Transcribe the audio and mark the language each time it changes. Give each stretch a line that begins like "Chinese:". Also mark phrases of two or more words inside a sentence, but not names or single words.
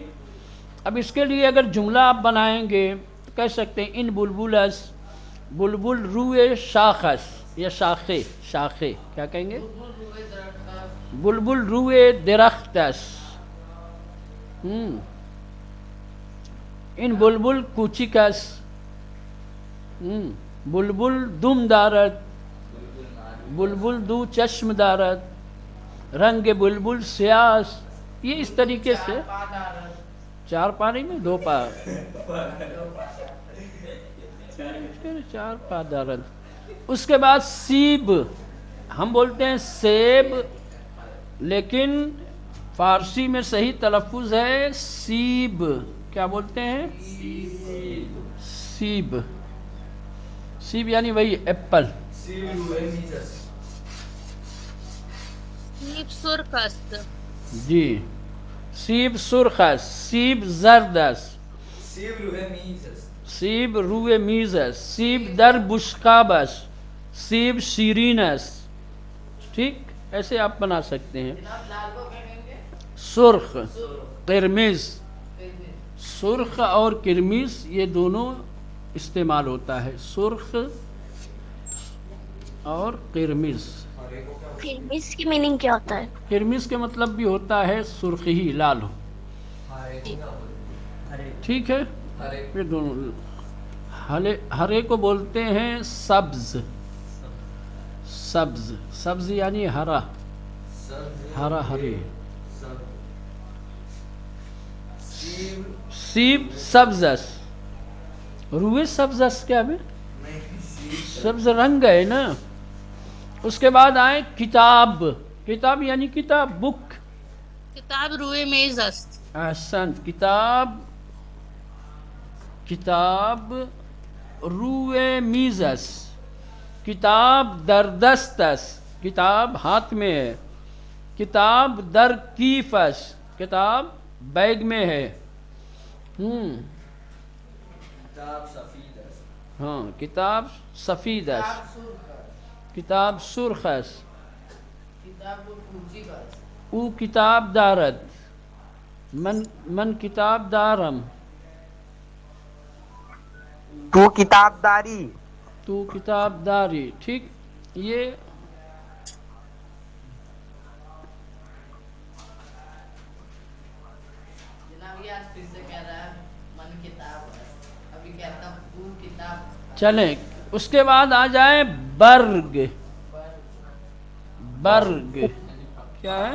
Urdu: اب اس کے لیے اگر جملہ آپ بنائیں گے تو کہہ سکتے ہیں
Persian: ان بلبلس، بلبل روئے شاخس
Urdu: یا شاخے، شاخے کیا کہیں گے؟
Persian: بلبل روئے درختس، ان بلبل کوچیکس، بلبل دم دارد، بلبل دو چشم دارد، رنگ بلبل سیاس،
Urdu: یہ اس طریقے سے چار پا نہیں میں دو پا،
Persian: چار پا دارد۔
Urdu: اس کے بعد سیب، ہم بولتے ہیں سیب، لیکن فارسی میں صحیح تلفظ ہے سیب۔ کیا بولتے ہیں؟ سیب۔ سیب یعنی وہی ایپل۔
Persian: سیب سرخ است، جی، سیب سرخ است، سیب زرد است، سیب روی میز است، سیب در بشقاب است، سیب شیرین است،
Urdu: ٹھیک۔ ایسے آپ بنا سکتے ہیں۔ سرخ، قرمز، سرخ اور قرمز یہ دونوں استعمال ہوتا ہے، سرخ اور قرمز۔ قرمز کی میننگ کیا ہوتا ہے؟ قرمز کے مطلب بھی ہوتا ہے سرخی، لال ہو، ٹھیک ہے۔ یہ دونوں، ہرے کو بولتے ہیں سبز، سبز، سبز یعنی ہرا، ہرا ہرے۔
Persian: سیب سبز است، روئے سبز است،
Urdu: کیا میں سبز رنگ ہے نا۔ اس کے بعد آئے کتاب، کتاب یعنی کتاب، بک۔
Persian: کتاب روئے میز است، احسنت، کتاب، کتاب روئے میز است، کتاب در دست است،
Urdu: کتاب ہاتھ میں ہے،
Persian: کتاب در کیف است،
Urdu: کتاب بیگ میں ہے، ہاں،
Persian: کتاب سفید است، کتاب سرخ است، او کتاب دارد، من کتاب دارم، تو کتاب داری، تو کتاب داری،
Urdu: ٹھیک۔ یہ چلیں، اس کے بعد آ جائیں برگ، برگ کیا ہے؟